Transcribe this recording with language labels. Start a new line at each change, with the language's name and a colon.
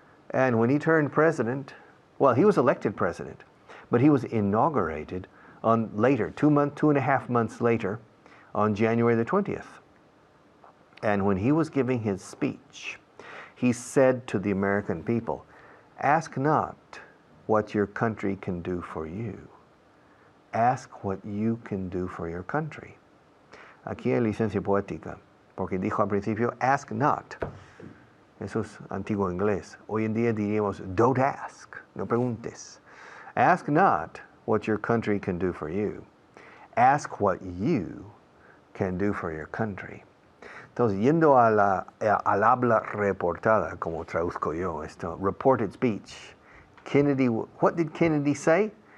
English: And when he turned president, well, he was elected president, but he was inaugurated on later, 2.5 months later, on January the 20th. And when he was giving his speech, he said to the American people, ask not what your country can do for you. Ask what you can do for your country.
Spanish: Aquí hay licencia poética, porque dijo al principio,
English: ask not.
Spanish: Eso es antiguo inglés. Hoy en día diríamos,
English: don't ask,
Spanish: no preguntes.
English: Ask not what your country can do for you. Ask what you can do for your country.
Spanish: Entonces, yendo al habla reportada, como traduzco yo esto, reported speech, Kennedy,
English: what did Kennedy say?